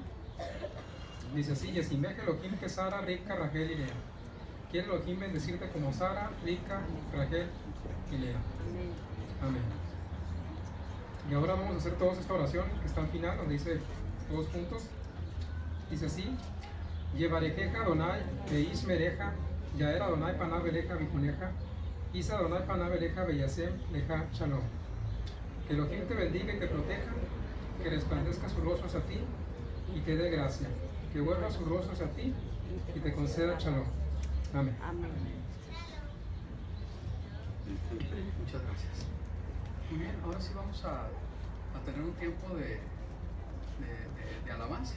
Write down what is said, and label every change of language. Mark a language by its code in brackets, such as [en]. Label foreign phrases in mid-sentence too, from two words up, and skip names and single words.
[es] Dice así: [he] ישימך אלהים [es] que Sara, Rivka, Rachel y Lea. Quiere Elohim bendecirte como Sara, Rivka, Rachel y Lea. Amén. Y ahora vamos a hacer todos esta oración que está al final, donde dice todos juntos. Dice así: [he] יברכך אדני ויש מרך יאר אדני פניו אליך ויחנך ישא אדני פניו אליך וישם לך שלום. [es] Que Elohim te bendiga y te proteja, que resplandezca su rostro hacia ti y te dé gracia, que vuelva su rostro hacia ti y te conceda Shalom. Amén. Amén. Muchas gracias. Muy bien, ahora sí vamos a tener un tiempo de alabanza.